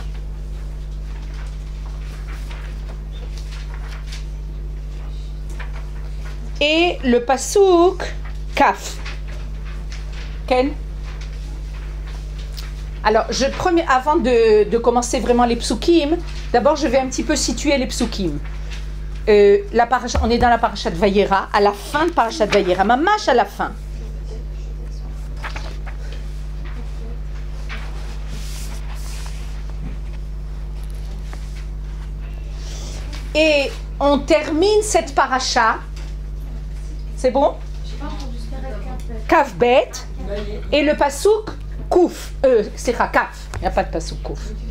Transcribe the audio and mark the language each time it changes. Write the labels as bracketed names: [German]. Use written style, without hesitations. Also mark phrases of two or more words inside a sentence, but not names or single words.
[French] Et le [Hebrew] פסוק כ. [French] Ken? Alors, avant de commencer vraiment les psukim, d'abord je vais un petit peu situer les psukim. On est dans la parashat Vayera, à la fin de parashat Vayera, mamash à la fin. Et on termine cette parasha, c'est bon? Kafbet, et le [Hebrew] פסוק ק, [French] c'est Kaf, il n'y a pas de passouk Kouf.